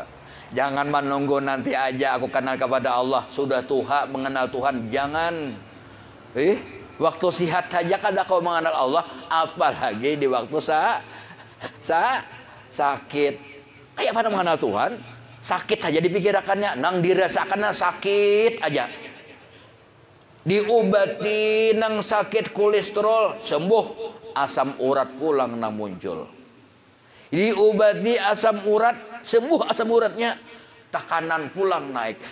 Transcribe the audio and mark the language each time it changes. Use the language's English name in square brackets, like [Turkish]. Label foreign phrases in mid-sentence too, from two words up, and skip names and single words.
[Indonesian] Jangan menunggu nanti aja aku kenal kepada Allah. Sudah Tuhan mengenal Tuhan, jangan. Waktu sihat saja kada kau mengenal Allah, apalagi di waktu sakit. Kayak mana mengenal Tuhan? Sakit aja dipikirkannya, nang dirasakannya sakit aja. Diobati nang sakit kolesterol sembuh, asam urat pulang nang muncul. Diobati asam urat sembuh, asam uratnya, tekanan pulang naik.